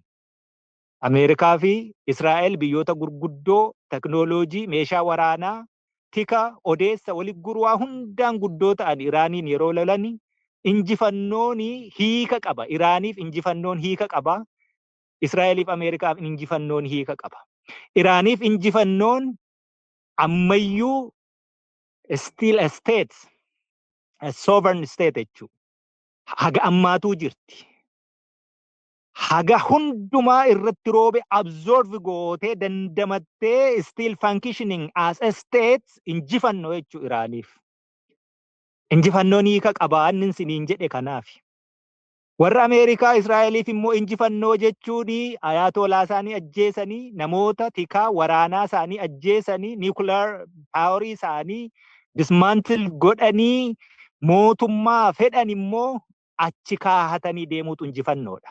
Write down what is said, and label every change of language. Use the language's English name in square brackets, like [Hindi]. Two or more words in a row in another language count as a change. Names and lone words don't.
[Oromo] Ameerikaa fi Israa'el biyyoota gurguddoo teknooloojii meeshaa waraanaa tika odeessa walitti gurwaa hundaan guddoo ta'an Iraaniin yeroo lolani. Injifannoon hiika qaba. Iraaniif injifannoon hiika qaba. Israa'eliif Ameerikaaf injifannoon hiika qaba. Iraaniif injifannoon ammayyuu [English] still a state, a sovereign state [Oromo] jechuudha. Haga ammaatuu jirti. Haga hundumaa irratti roobe absorb gootee dandamattee [English] still functioning as a state [Oromo] injifannoo jechuudha Iraaniif. Injifannoon hiika qabaannin siniin jedhe kanaaf. Warra Ameerikaa Israa'eliif immoo injifannoo jechuun ayatolaa isaanii ajjeesanii namoota tikaa waraanaa isaanii ajjeesanii [English] nuclear power [Oromo] isaanii dismantle godhanii mootummaa fedhan immoo achi kaahatanii deemuutu injifannoodha.